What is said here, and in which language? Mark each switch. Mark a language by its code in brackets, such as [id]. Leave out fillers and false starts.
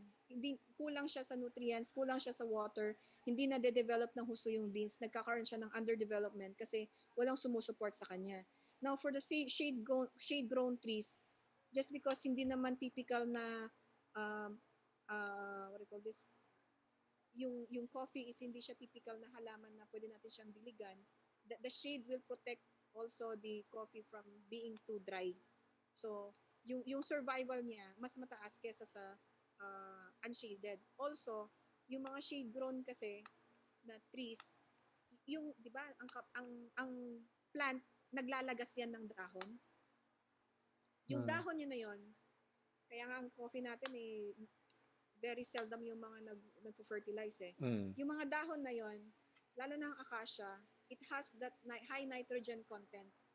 [tl] Hindi kulang siya sa nutrients, kulang siya sa water, hindi na de-develop ng husto yung beans, nagkakaroon siya ng underdevelopment kasi walang sumusupport sa kanya. [en] Now, for the shade-grown trees, just because [tl] hindi naman typical na [en] what do you call this? [tl] Yung coffee is hindi siya typical na halaman na pwede natin siyang diligan. [en] The shade will protect also the coffee from being too dry. [tl] So, yung survival niya mas mataas kesa sa unshaded. Also, yung mga shade-grown kasi na trees, yung 'di ba, ang plant naglalagas yan ng dahon. Yung dahon niya na yon, kaya nga ang coffee natin [en] very seldom [tl] yung mga nagpo-fertilize . Yung mga dahon na yon, lalo na ang acacia, [en] it has that high nitrogen content.